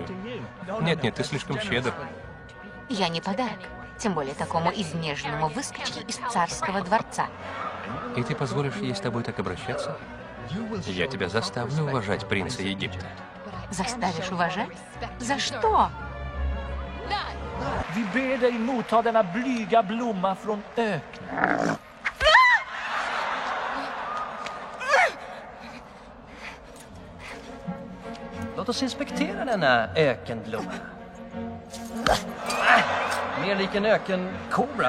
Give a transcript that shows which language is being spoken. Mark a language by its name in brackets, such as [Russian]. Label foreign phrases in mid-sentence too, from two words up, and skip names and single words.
[Russian] Нет, ты слишком щедр. Я не подарок, тем более такому изнеженному выскочке из царского дворца. И ты позволишь ей с тобой так обращаться? Я тебя заставлю уважать принца Египта. Заставишь уважать? За что? [Swedish] Vi ber dig motta denna blyga blomma från öknen. Låt oss inspektera denna ökenblomma. Mer lik en ökenkobra.